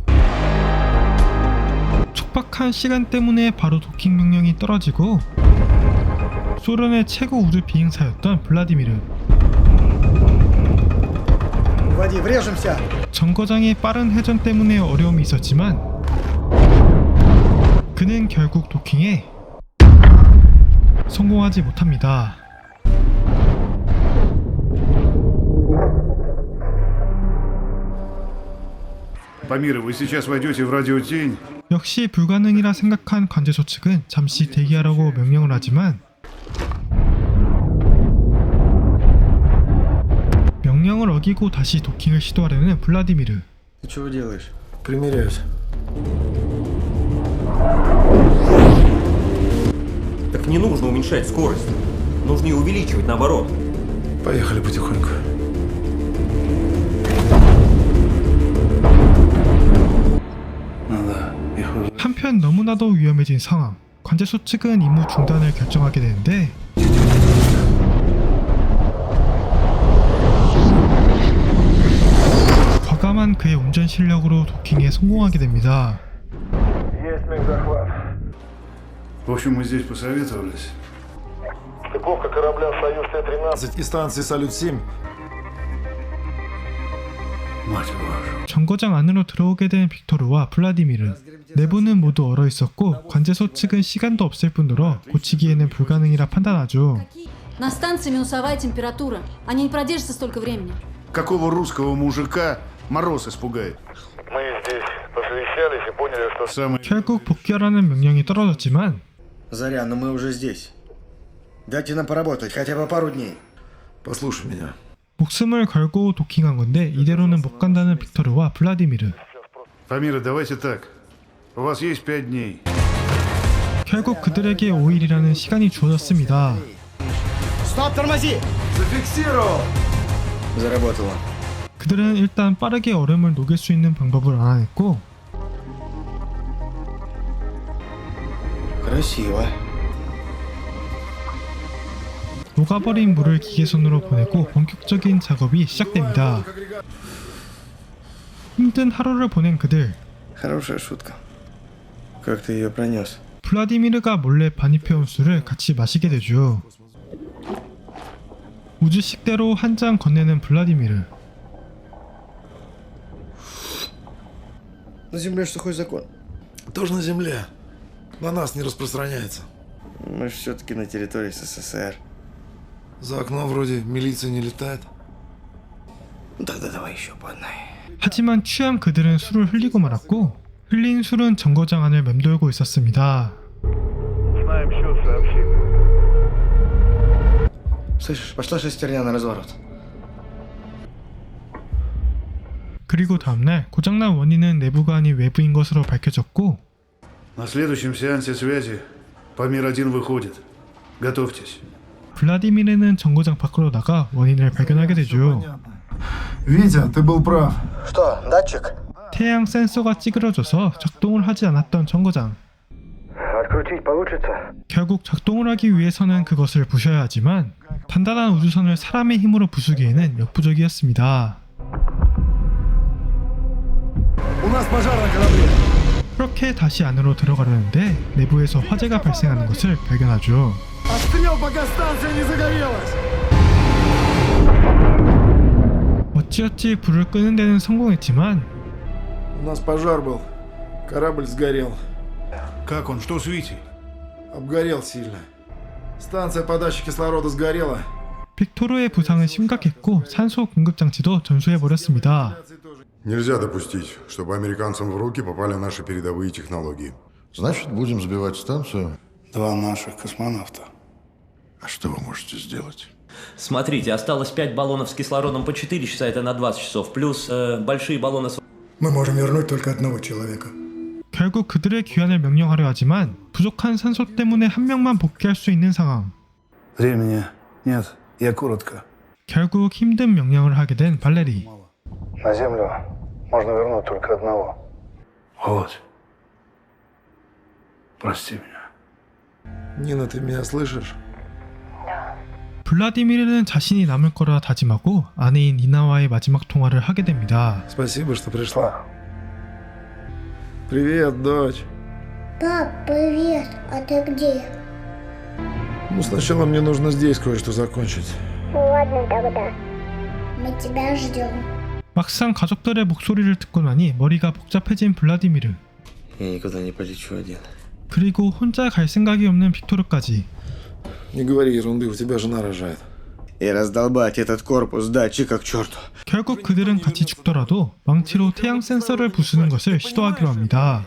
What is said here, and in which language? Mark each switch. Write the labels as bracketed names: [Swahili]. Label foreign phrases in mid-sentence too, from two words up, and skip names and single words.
[Korean] 촉박한 시간 때문에 바로 도킹 명령이 떨어지고 소련의 최고 우주 비행사였던 블라디미르. [Russian] Води, врежемся! [Korean] 정거장의 빠른 회전 때문에 어려움이 있었지만 그는 결국 도킹에 성공하지 못합니다. [Russian] Памир, вы сейчас войдете в радиотень. [Korean] 역시 불가능이라 생각한 관제소 측은 잠시 대기하라고 명령을 하지만 명령을 어기고 다시 도킹을 시도하려는 블라디미르. [Russian] Ты чего делаешь? Примеряюсь. Так не нужно уменьшать скорость. Нужно ее увеличивать, наоборот. Поехали потихоньку. Ну да, их уже. [Korean] 한편 너무나도 위험해진 상황. 관제소 측은 임무 중단을 결정하게 되는데 과감한 그의 운전 실력으로 도킹에 성공하게 됩니다. [Russian] Есть мехзахват. В общем, мы здесь посоветовались. Стыковка корабля «Союз Т-13». И станции «Салют-7». Мать вашу. [Korean] 정거장 안으로 들어오게 된 빅토르와 블라디미르. 내부는 모두 얼어 있었고 관제소 측은 시간도 없을 뿐더러 고치기에는 불가능이라 판단하죠. [Russian] На станции минусовая температура. Они не продержатся столько времени. Какого русского мужика мороз испугает? Мы здесь посовещались и поняли, что... Самый... [Korean] 결국 복귀하라는 명령이 떨어졌지만 [Russian] Заря, но мы уже здесь. Дайте нам поработать хотя бы пару дней. Послушай меня. [Korean] 목숨을 걸고 도킹한 건데 이대로는 못 간다는 빅토르와 블라디미르. [Russian] Памира, давайте так. У вас есть 5 дней. [Korean] 결국 그들에게 5일이라는 시간이 주어졌습니다. [Russian] Стоп, тормози! Зафиксировал! Заработало. [Korean] 그들은 일단 빠르게 얼음을 녹일 수 있는 방법을 알아냈고 [Russian] Красиво. [Korean] 녹아버린 물을 기계선으로 보내고 본격적인 작업이 시작됩니다. 힘든 하루를 보낸 그들. [Russian] Хорошая шутка. Как ты ее пронес? [Korean] 블라디미르가 몰래 반입해온 술을 같이 마시게 되죠. 우주식대로 한 잔 건네는 블라디미르. [Russian] На земле что хоть закон? Тоже на земле. На нас не распространяется. Мы же все-таки на территории СССР. За окном вроде милиция не летает. Тогда давай еще по одной. [Korean] 하지만 취한 그들은 술을 흘리고 말았고 흘린 술은 정거장 안을 맴돌고 있었습니다. [Russian] Слышишь, пошла шестерня на разворот. [Korean] 그리고 다음날 고장난 원인은 내부가 아닌 외부인 것으로 밝혀졌고 [Russian] На следующем сеансе связи Памир-1 выходит. Готовьтесь. [Korean] 블라디미르는 정거장 밖으로 나가 원인을 발견하게 되죠. [Russian] Витя, ты был прав. Что, датчик? [Korean] 태양 센서가 찌그러져서 작동을 하지 않았던 정거장. [Russian] Открутить получится? [Korean] 결국 작동을 하기 위해서는 그것을 부셔야 하지만 단단한 우주선을 사람의 힘으로 부수기에는 역부족이었습니다. [Russian] У нас пожар на корабле. [Korean] 그렇게 다시 안으로 들어가려는데 내부에서 화재가 발생하는 것을 발견하죠. [Russian] Отстрел, пока станция не загорелась. [Korean] 어찌어찌 불을 끄는 데는 성공했지만 [Russian] У нас пожар был. Корабль сгорел. Как он? Что с Витей? Обгорел сильно. Станция подачи кислорода сгорела. [Korean] 빅토르의 부상은 심각했고 산소 공급 장치도 전소해버렸습니다. [Russian] Нельзя допустить, чтобы американцам в руки попали наши передовые технологии. Значит, будем сбивать станцию. Два наших космонавта. А что вы можете сделать? Смотрите, осталось 5 баллонов с кислородом по 4 часа, это на 20 часов, плюс большие баллоны с... Мы можем вернуть только одного человека. [Korean] 결국 그들의 귀환을 명령하려 하지만 부족한 산소 때문에 한 명만 복귀할 수 있는 상황. [Russian] Времени нет. Я коротко. [Korean] 결국 힘든 명령을 하게 된 발레리. [Russian] На Землю можно вернуть только одного. Вот. Прости меня. Нина, ты меня слышишь? [Korean] 블라디미르는 자신이 남을 거라 다짐하고 아내인 니나와의 마지막 통화를 하게 됩니다. [Russian] Спасибо, что пришла. Привет, дочь. Пап, привет. А ты где? Ну, сначала мне нужно здесь кое-что закончить. Ладно тогда. Мы тебя ждем. [Korean] 막상 가족들의 목소리를 듣고 나니 머리가 복잡해진 블라디미르. [Russian] Я никуда не полечу один. [Korean] 그리고 혼자 갈 생각이 없는 빅토르까지. [Russian] Не говори ерунды, у тебя жена рожает. И раздолбать этот корпус датчика к черту. [Korean] 결국 그들은 같이 죽더라도 망치로 태양 센서를 부수는 것을 시도하기로 합니다.